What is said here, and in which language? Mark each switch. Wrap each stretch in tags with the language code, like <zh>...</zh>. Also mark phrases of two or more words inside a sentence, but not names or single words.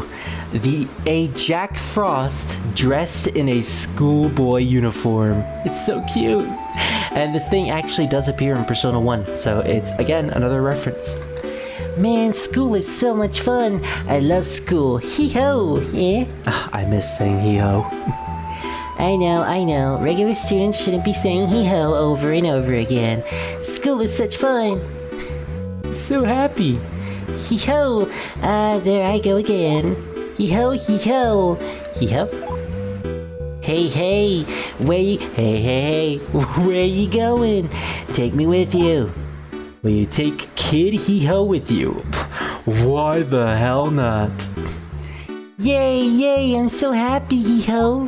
<en>A Jack Frost dressed in a schoolboy uniform. It's so cute. And this thing actually does appear in Persona 1, so it's, again, another reference. Man, school is so much fun. I love school. Hee-ho, yeah? Oh, I miss saying hee-ho. I know. Regular students shouldn't be saying hee-ho over and over again. School is such fun. So happy. Hee-ho. There I go again. Hee-ho, hee-ho. Hee-ho. Hey, where you going? Take me with you. Will you take Kid Hee-Ho with you? Why the hell not? Yay, I'm so happy, Hee-Ho.</en>